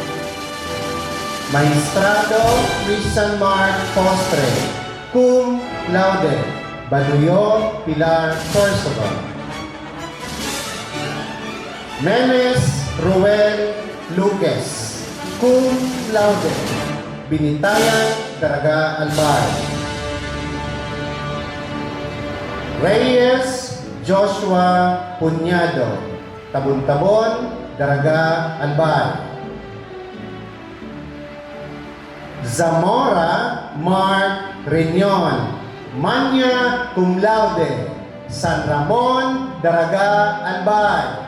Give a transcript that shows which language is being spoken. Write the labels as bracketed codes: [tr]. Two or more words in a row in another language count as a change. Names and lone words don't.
[en] Maestrado, Christian Mark Postre, [la] cum laude, [en] Baduyo, Pilar, Sorsogon. Memes, Ruel, Lucas, [la] cum laude, [en] Binitayan, Daraga, Albay. Reyes, Joshua Punyado, Tabon-Tabon, Daraga, Albay. Zamora, Mark Reñon, Manya, [la] cum laude, [en] San Ramon, Daraga, Albay.